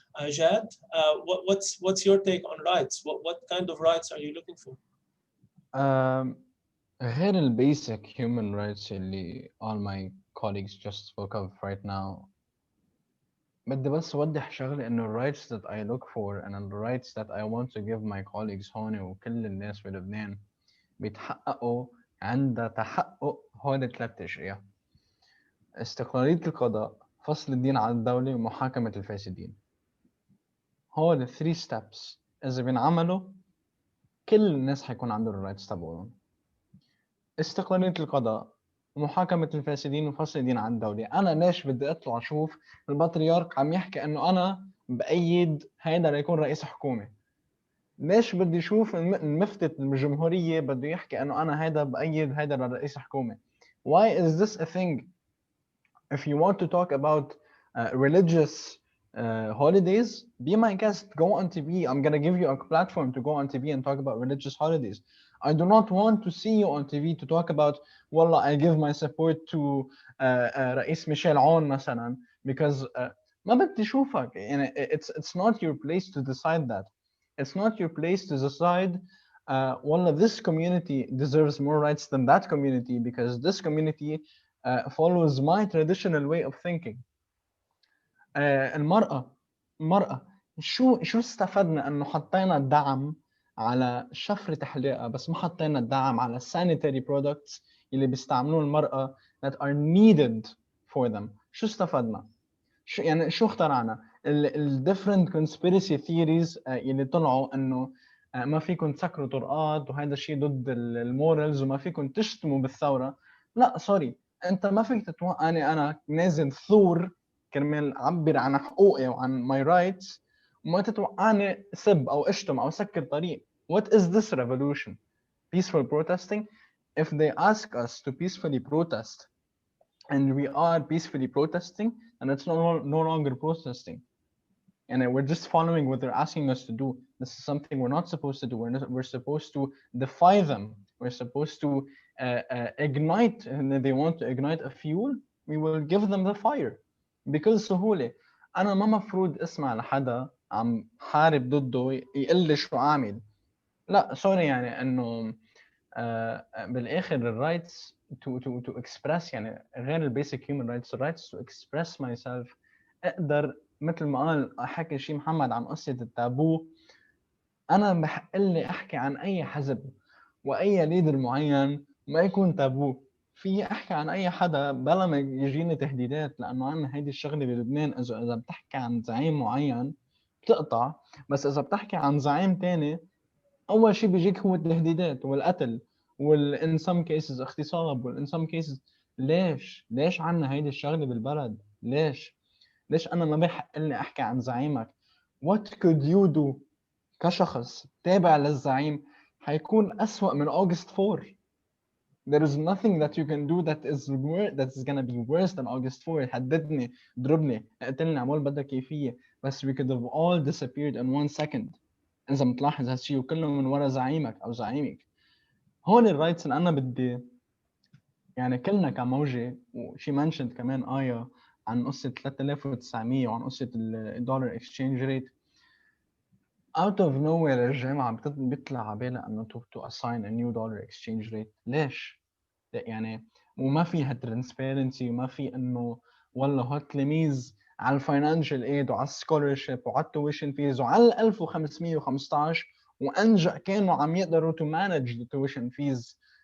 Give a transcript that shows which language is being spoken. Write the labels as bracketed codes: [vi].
[en] Jad, what's your take on rights? What kind of rights are you looking for? [ar] غير ال basic human rights اللي [en] all my colleagues just spoke of right now، [ar] بدي بس أوضح شغلة إنه ال [en] rights that I look for and the rights that I want to give my colleagues [ar] هون وكل الناس بلبنان بيتحققوا عند تحقق هول الثلاث أشياء: استقلالية القضاء، فصل الدين عن الدولة، ومحاكمة الفاسدين. هول ال 3 steps إذا بينعملوا كل الناس حيكون عندهم الرايتس تبعهم: استقلالية القضاء، محاكمة الفاسدين، وفصل الدين عن الدولة. أنا ليش بدي أطلع أشوف البطريرك عم يحكي إنه أنا بأيد هيدا ليكون رئيس حكومة؟ ليش بدي أشوف المفتي الجمهورية بده يحكي إنه أنا هيدا بأيد هيدا لرئيس حكومة؟ [en] Why is this a thing? If you want to talk about religious holidays, be my guest, go on TV. I'm gonna give you a platform to go on TV and talk about religious holidays. I do not want to see you on TV to talk about والله I give my support to [ar] رئيس ميشيل عون مثلا [en] because [ar] ما بدي أشوفك. [en] يعني it's not your place to decide that. It's not your place to decide والله this community deserves more rights than that community because this community follows my traditional way of thinking. [ar] المرأة شو استفدنا انه حطينا الدعم على شفرة حلاقة بس ما حطينا الدعم على [en] sanitary products [ar] اللي بيستعملوه المرأة [en] that are needed for them. [ar] شو استفدنا؟ شو اخترعنا؟ ال [en] different conspiracy theories [ar] اللي طلعوا انه ما فيكم تسكروا طرقات وهذا الشيء ضد المورالز وما فيكم تشتموا بالثورة. لا سوري، انت ما فيك تتوقعني انا نازل ثور كرمال اعبر عن حقوقي وعن [en] my rights [ar] وما تتوقعني سب او اشتم او سكر طريق. [en] What is this revolution? Peaceful protesting? If they ask us to peacefully protest and we are peacefully protesting, and it's no longer protesting, and we're just following what they're asking us to do. This is something we're not supposed to do. We're supposed to defy them. We're supposed to ignite, and they want to ignite a fuel. we will give them the fire [ar] بكل سهولة. أنا ما مفروض أسمع لحدا عم حارب ضده يقول لي شو أعمل. لا سوري، يعني إنه بالآخر الرايتس [en] to express، [ar] يعني غير البيسك human rights، الرايتس [en] to express myself. [ar] أقدر مثل ما قال حكي شي محمد عن قصة التابو، أنا بحق لي أحكي عن أي حزب وأي ليدر معين ما يكون تابو. في أحكي عن أي حدا بلا ما يجيني تهديدات، لأنه عنا هيدي الشغلة بلبنان، إذا بتحكي عن زعيم معين بتقطع، بس إذا بتحكي عن زعيم تاني أول شيء بيجيك هو التهديدات والقتل [en] in some cases [ar] اغتصاب in some cases. ليش عنا هيدي الشغلة بالبلد؟ ليش أنا ما بحق لي أحكي عن زعيمك؟ [en] What could you do [ar] كشخص تابع للزعيم حيكون أسوأ من August 4. [en] There is nothing that you can do that is gonna be worse than August 4. [ar] هددني، ضربني، اقتلني، عمول بدك كيفية، بس [en] we could have all disappeared in 1 second. [ar] إذا متلاحظ هالشيء وكله من ورا زعيمك أو زعيمك. هون الرايتس اللي أنا بدي يعني كلنا كموجة، وشي منشنت كمان آية عن قصة 3900 وعن قصة الدولار exchange rate. [en] out of nowhere [ar] الجامعة بيطلع على بالها إنه [en] to assign a new dollar exchange rate. [ar] ليش؟ يعني وما فيها transparency، وما في إنه والله هالتلاميذ على الفاينانشال ايد وعلى السكولرشيب وعلى التويشن فيز وعلى 1515 وأنجأ كانوا عم يقدروا [en] to manage the tuition fees.